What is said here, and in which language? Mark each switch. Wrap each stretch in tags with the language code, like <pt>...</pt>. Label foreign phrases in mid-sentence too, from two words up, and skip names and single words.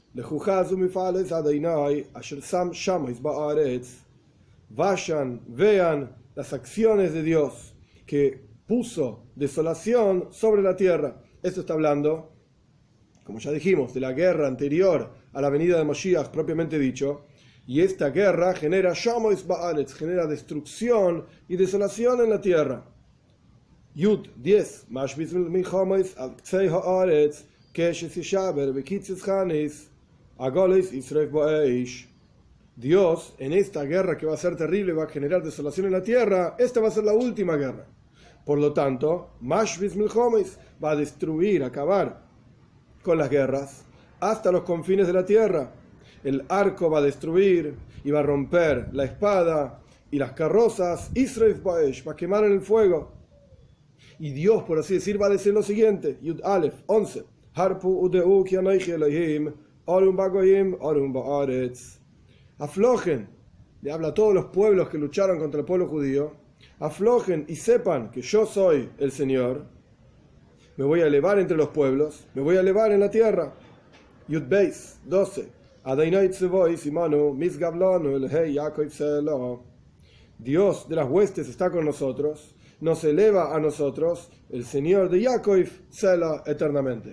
<es>Vayan, vean las acciones de Dios que puso desolación sobre la tierra. Esto está hablando, como ya dijimos, de la guerra anterior a la venida de Moshiach propiamente dicho, y esta guerra genera</es> <he>שמות בארץ,</he> <es>genera destrucción y desolación en la tierra. Yud 10.</es> <he>משבית מלחמות עד קצה הארץ קשת ישבר וקצץ חנית עגלות ישרף באש.</he> <es>Dios, en esta guerra que va a ser terrible, va a generar desolación en la tierra, esta va a ser la última guerra. Por lo tanto,</es> <he>משבית מלחמות</he> <es>va a destruir, acabar con las guerras hasta los confines de la tierra. El arco va a destruir y va a romper la espada y las carrozas. Israel va a quemar en el fuego. Y Dios, por así decir, va a decir lo siguiente.</es> <he>יוד אלף 11. הרפו ודעו כי אנכי אלהים ארום בגוים ארום בארץ.</he> <es>Aflojen, le habla a todos los pueblos que lucharon contra el pueblo judío. Aflojen y sepan que yo soy el Señor. Me voy a elevar entre los pueblos, me voy a elevar en la tierra.</es> <he>יוד בית 12.</he> <es>Dios de las huestes está con nosotros, nos eleva a nosotros, el Señor de Jacob, Sela, eternamente.</es>